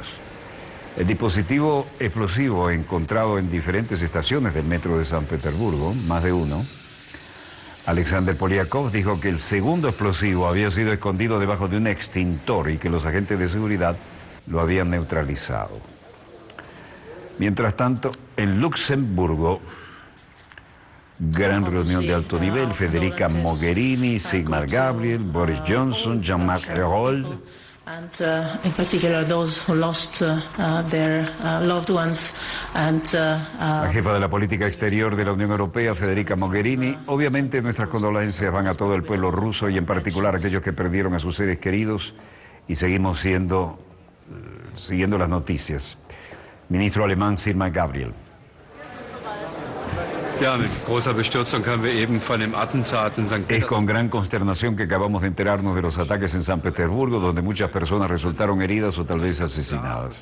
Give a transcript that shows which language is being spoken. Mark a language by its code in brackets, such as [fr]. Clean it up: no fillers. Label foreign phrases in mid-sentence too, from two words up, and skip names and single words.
[es] El dispositivo explosivo encontrado en diferentes estaciones del metro de San Petersburgo, más de uno, Alexander Polyakov dijo que el segundo explosivo había sido escondido debajo de un extintor y que los agentes de seguridad lo habían neutralizado. Mientras tanto, en Luxemburgo, gran reunión de alto nivel, Federica Mogherini, Sigmar Gabriel, Boris Johnson, Jean-Marc Ayrault. [en] In particular those who lost their loved ones [es] La jefa de la política exterior de la Unión Europea, Federica Mogherini. Obviamente nuestras condolencias van a todo el pueblo ruso y en particular a aquellos que perdieron a sus seres queridos y seguimos siguiendo las noticias. Ministro alemán Sigmar Gabriel. Es con gran consternación que acabamos de enterarnos de los ataques en San Petersburgo, donde muchas personas resultaron heridas o tal vez asesinadas.